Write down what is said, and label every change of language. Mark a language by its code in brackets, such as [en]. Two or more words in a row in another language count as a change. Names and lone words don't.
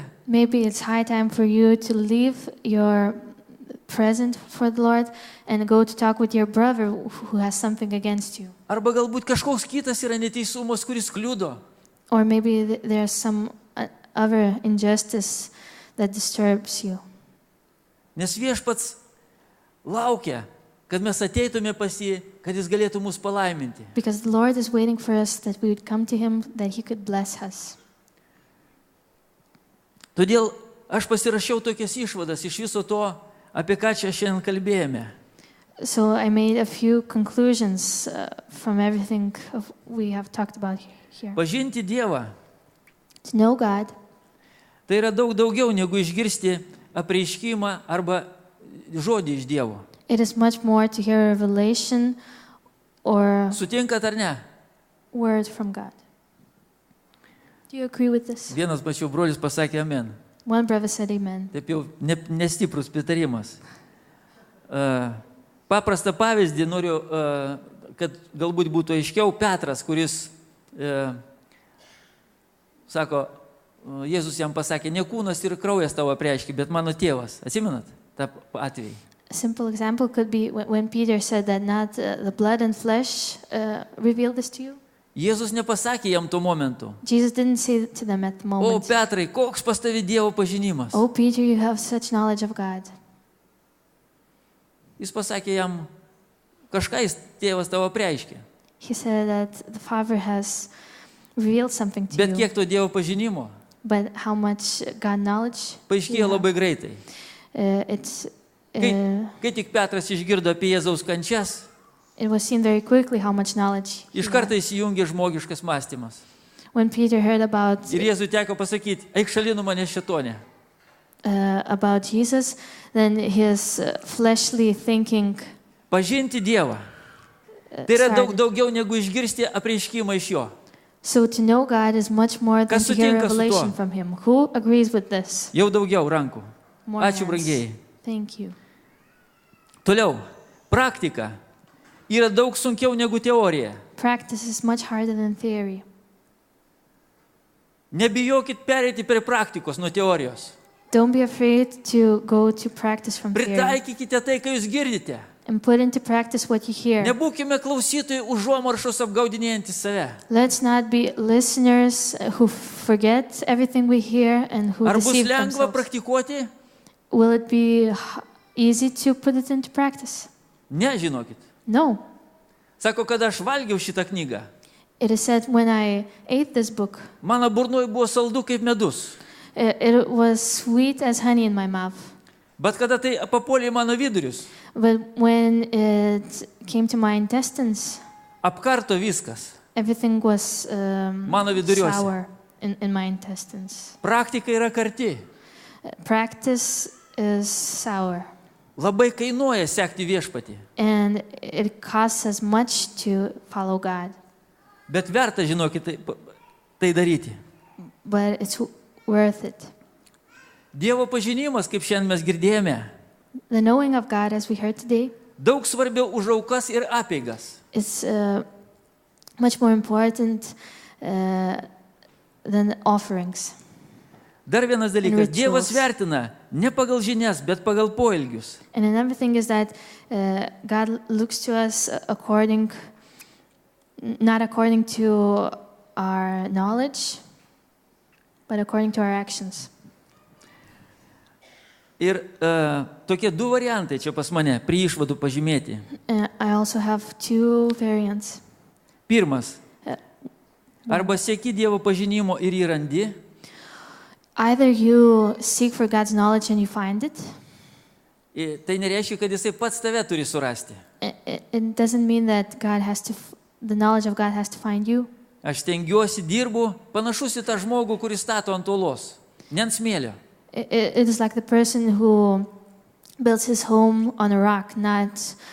[en] Maybe it's high time for you to leave your present for the Lord and go to talk with your brother who has something against you. [lt] Arba galbūt kažkoks kitas yra neteisumas, kuris kliudo. [en] Or maybe there's some other injustice that disturbs you. [lt] Nes Viešpats laukia, kad mes ateitume pas jį, kad jis galėtų mus palaiminti. [en] Because the Lord is waiting for us that we would come to Him, that He could bless us. [lt] Todėl aš pasirašiau tokias išvadas iš viso to, apie ką čia šiandien kalbėjome. [en] So I made a few conclusions from everything we have talked about here. [lt] Pažinti Dievą [en] To know God [lt] tai yra daug daugiau negu išgirsti apreiškimą arba žodį iš Dievo. [en] it is much more to hear a revelation or [lt] Sutinkat ar ne? [en] word from God. Do you agree with this? [lt] Vienas mačiau brolis pasakė amen. [en] One brother said amen. [lt] Taip jau nestiprus pritarimas. Paprastą pavyzdį noriu, kad galbūt būtų aiškiau. Petras, kuris sako, Jėzus jam pasakė, ne kūnas ir kraujas tavo apreiškė, bet mano tėvas. Atsimenat tą atvejį? [en] A simple example could be when Peter said that not the blood and flesh revealed this to you. [lt] Jėzus nepasakė jam tuo momentu. [en] Jesus didn't say to them at the [lt] O [en] moment, [lt] Petrai, koks pas tavi Dievo pažinimas? [en] "Oh Peter, you have such knowledge of God." [lt] Jis pasakė jam, kažką jis tėvas tavo apreiškė. [en] He said that the Father has revealed something to [lt] Bet [en] you. [lt] kiek to Dievo pažinimo? [en] But how much God knowledge? [lt] Paaiškėjo labai greitai. Kai tik Petras išgirdo apie Jėzaus kančias, [en] It was seen very quickly how much knowledge he [lt] iš [en] had. [lt] karto įsijungė žmogiškas mąstymas. [en] When Peter heard about [lt] Ir Jėzui teko pasakyti, eik šalinu mane šėtonė. [en] about Jesus, then his fleshly thinking [lt] Pažinti Dievą. Tai yra [en] started. [lt] daugiau negu išgirsti apreiškimą iš jo. [en] So to know God is much more than [lt] Kas [en] to hear [lt] sutinka su tuo? [en] revelation from Him. Who agrees with this? [lt] Jau daugiau rankų. [en] More [lt] Ačiū, [en] hands. [lt] brangieji. [en] Thank you. [lt] Toliau, praktika yra daug sunkiau negu teorija. [en] Practice is much harder than theory. [lt] Nebijokit pereiti prie praktikos nuo teorijos. [en] Don't be afraid to go to practice from theory [lt] Pritaikykite tai, ką jūs girdite. [en] and put into practice what you hear. [lt] Nebūkime klausytojai užuomaršos apgaudinėjantys save. [en] Let's not be listeners who forget everything we hear and who [lt] Ar bus [en] deceive [lt] lengva [en] themselves. [lt] praktikuoti? [en] Will it be easy to put it into practice? [lt] Ne, žinokit. [en] No. [lt] Sako, kad aš valgiau šitą knygą. [en] It is said when I ate this book, [lt] Mano burnoj buvo saldu kaip medus. [en] it was sweet as honey in my mouth. [lt] Bet kada tai papuolė į mano vidurius, [en] But when it came to my intestines, [lt] apkarto viskas. [en] everything was [lt] Mano viduriuose. [en] sour in my intestines. [lt] Praktika yra karti. [en] Practice is sour. [lt] Labai kainuoja sekti viešpatį. [en] And it costs us much to follow God. [lt] Bet verta, žinokit, tai daryti. [en] But it's worth it. [lt] Dievo pažinimas, kaip šiandien mes girdėjome, [en] The knowing of God, as we heard today, [lt] daug svarbiau už aukas ir apeigas. [en] is much more important than offerings. [lt] Dar vienas dalykas. [en] rituals. [lt] Dievas vertina ne pagal žinias, bet pagal poelgius. [en] And another thing is that God looks to us not according to our knowledge, but according to our actions. [lt] Ir tokie du variantai čia pas mane prie išvadų pažymėti. [en] I also have two variants. [lt] Pirmas. Arba sieki Dievo pažinimo ir jį randi. [en] Either you seek for God's knowledge and you find it. [lt] Tai nereiškia, kad jisai pats tave turi surasti. [en] It doesn't mean that the knowledge of God has to find you. [lt] Aš tengiuosi, dirbu, panašus į tą žmogų, kuris stato ant uolos, ne ant smėlio. [en] It is like the person who builds his home on a rock, not.